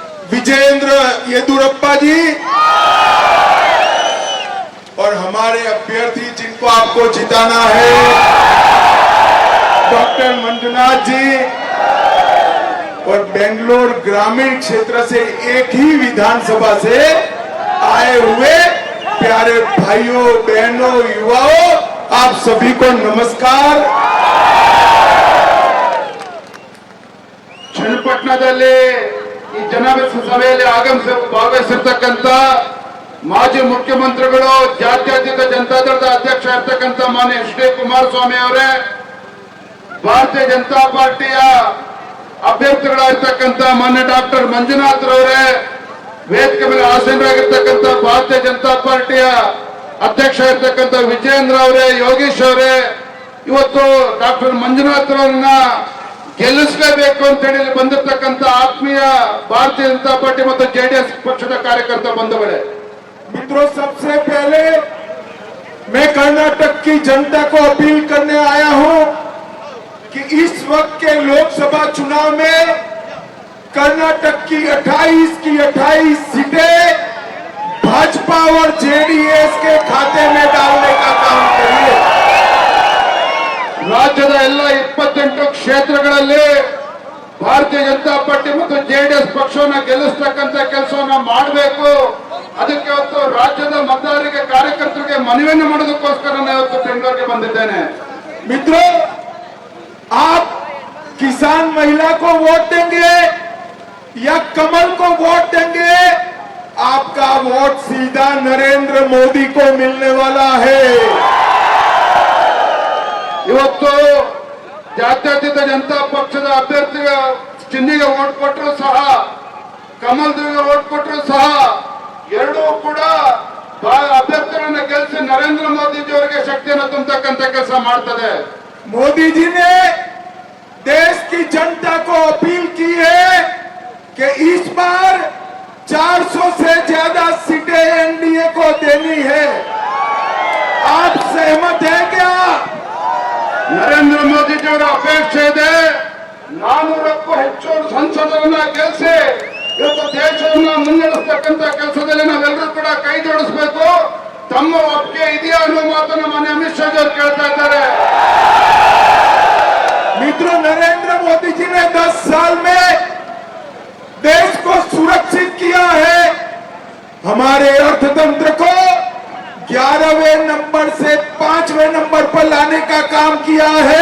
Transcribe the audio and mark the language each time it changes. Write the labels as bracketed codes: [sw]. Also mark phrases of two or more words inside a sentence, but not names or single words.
[hi] विजेंद्र येदुरप्पा जी और हमारे अभ्यर्थी जिनको आपको जिताना है डॉक्टर मंजुनाथ जी और बेंगलोर ग्रामीण क्षेत्र से एक ही विधानसभा से आए हुए प्यारे भाइयों बहनों युवाओं आप सभी को नमस्कार। [kn] ಚನ್ನಪಟ್ಟಣದಲ್ಲಿ ಈ ಜನಸಭೆಯಲ್ಲಿ ಭಾಗವಹಿಸಿರ್ತಕ್ಕಂಥ ಮಾಜಿ ಮುಖ್ಯಮಂತ್ರಿಗಳು ಜಾತ್ಯತೀತ ಜನತಾದಳದ ಅಧ್ಯಕ್ಷ ಇರ್ತಕ್ಕಂಥ ಮಾನ್ಯ ಎಚ್.ಡಿ. ಕುಮಾರಸ್ವಾಮಿ ಅವರೇ, ಭಾರತೀಯ ಜನತಾ ಪಾರ್ಟಿಯ ಅಭ್ಯರ್ಥಿಗಳಾಗಿರ್ತಕ್ಕಂಥ ಮಾನ್ಯ ಡಾಕ್ಟರ್ ಮಂಜುನಾಥ್ ರವರೇ, ವೇದಿಕೆ ಮೇಲೆ ಆಸೀನರಾಗಿರ್ತಕ್ಕಂಥ ಭಾರತೀಯ ಜನತಾ ಪಾರ್ಟಿಯ ಅಧ್ಯಕ್ಷ ಇರ್ತಕ್ಕಂಥ ವಿಜೇಂದ್ರ ಅವರೇ, ಯೋಗೀಶ್ ಅವರೇ, ಇವತ್ತು ಡಾಕ್ಟರ್ ಮಂಜುನಾಥ್ ರವರನ್ನ ಗೆಲ್ಲಿಸಲೇಬೇಕು ಅಂತ ಹೇಳಿ ಬಂದಿರತಕ್ಕಂಥ ಆತ್ಮೀಯ ಭಾರತೀಯ ಜನತಾ ಪಾರ್ಟಿ ಮತ್ತು जेडीएस ಪಕ್ಷದ ಕಾರ್ಯಕರ್ತ ಬಂಧುಗಳೇ, [hi] मित्रों सबसे पहले मैं कर्नाटक की जनता को अपील करने आया हूं कि इस वक्त के लोकसभा चुनाव में कर्नाटक की 28 सीटें भाजपा और जेडीएस के खाते में डालने का काम करिए। [kn] ರಾಜ್ಯದ ಎಲ್ಲ 28 ಕ್ಷೇತ್ರಗಳಲ್ಲಿ ಭಾರತೀಯ ಜನತಾ ಪಾರ್ಟಿ ಮತ್ತು जेडीएस ಪಕ್ಷವನ್ನ ಗೆಲ್ಲಿಸತಕ್ಕಂತ ಕೆಲಸವನ್ನ ಮಾಡಬೇಕು। ಅದಕ್ಕೆ ಇವತ್ತು ರಾಜ್ಯದ ಮತದಾರರಿಗೆ ಕಾರ್ಯಕರ್ತರಿಗೆ ಮನವಿಯನ್ನು ಮಾಡೋದಕ್ಕೋಸ್ಕರ ನಾನು ಇವತ್ತು ಬೆಂಗಳೂರಿಗೆ ಬಂದಿದ್ದೇನೆ। [hi] मित्रों, आप किसान महिला को वोट देंगे या कमल को वोट देंगे, आपका वोट सीधा नरेंद्र मोदी को मिलने वाला है। [kn] ಇವತ್ತು ಜಾತ್ಯತೀತ ಜನತಾ ಪಕ್ಷದ ಅಭ್ಯರ್ಥಿ ಚಿಹ್ನೆಗೆ ವೋಟ್ ಕೊಟ್ಟರು ಸಹ, ಕಮಲ್ದೇವಿಗೆ ವೋಟ್ ಕೊಟ್ಟರು ಸಹ, ಎರಡೂ ಕೂಡ ಅಭ್ಯರ್ಥಿಗಳನ್ನ ಗೆಲ್ಲಿಸಿ ನರೇಂದ್ರ ಮೋದಿಜಿ ಅವರಿಗೆ ಶಕ್ತಿಯನ್ನು ತುಂಬತಕ್ಕಂತ ಕೆಲಸ ಮಾಡ್ತದೆ। [hi] मोदी जी ने देश की जनता को अपील की है कि इस बार 400 से ज्यादा सीटें एनडीए को देनी है। आप सहमत हैं क्या? [kn] ನರೇಂದ್ರ ಮೋದಿಜಿ ಅವರ ಅಪೇಕ್ಷೆ ಇದೆ 400ಕ್ಕೂ ಹೆಚ್ಚು ಸಂಸದರನ್ನ ಗೆಲ್ಲಿಸಿ ಇವತ್ತು ದೇಶವನ್ನ ಮುನ್ನಡೆಸತಕ್ಕಂತ ಕೆಲಸದಲ್ಲಿ ನಾವೆಲ್ಲರೂ ಕೂಡ ಕೈ ಜೋಡಿಸಬೇಕು। ತಮ್ಮ ಒಪ್ಪಿಗೆ ಇದೆಯಾ ಅನ್ನೋ ಮಾತನ್ನ ಮಾನ್ಯ ಅಮಿತ್ ಶಾ ಅವರು ಕೇಳ್ತಾ ಇದ್ದಾರೆ। [hi] मित्रों, नरेंद्र मोदी जी ने 10 साल में देश को सुरक्षित किया है, हमारे अर्थतंत्र को 11वें नंबर से 5वें नंबर पर लाने का काम किया है।